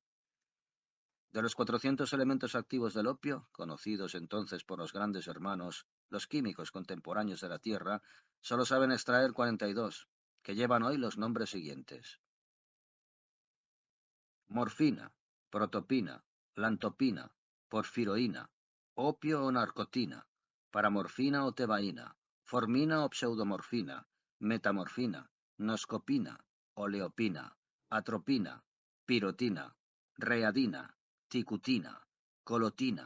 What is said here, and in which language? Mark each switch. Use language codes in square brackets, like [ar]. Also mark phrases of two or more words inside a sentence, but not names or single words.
[es] De los 400 elementos activos del opio, conocidos entonces por los grandes hermanos, los químicos contemporáneos de la Tierra, solo saben extraer 42, que llevan hoy los nombres siguientes: morfina, protopina, lantopina, porfiroína, opio o narcotina, paramorfina o tebaína, formina o pseudomorfina, metamorfina, noscopina, oleopina, atropina, pirotina, readina, ticutina, colotina,